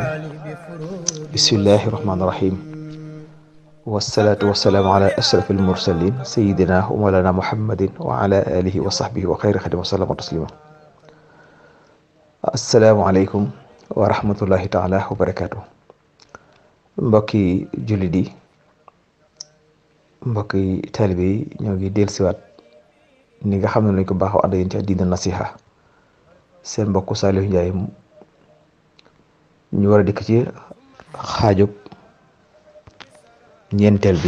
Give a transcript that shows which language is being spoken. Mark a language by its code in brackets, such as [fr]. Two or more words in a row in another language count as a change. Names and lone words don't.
[ar] بسم الله الرحمن الرحيم، والصلاة والسلام على أشرف المرسلين سيدنا ومولانا محمد وعلى آله وصحبه وخير خدمه وسلم تسليما. السلام عليكم ورحمة الله تعالى وبركاته. [wo] mbokki jullit yi, mbokki taalibe yi, ñoo ngi dellusiwaat ni nga xam ne lañ ko baaxoo ànd yéen ci diina nasiha. seen mbokku Saliou Ndiaye ñu war a dikk ci xaajub ñeenteel bi.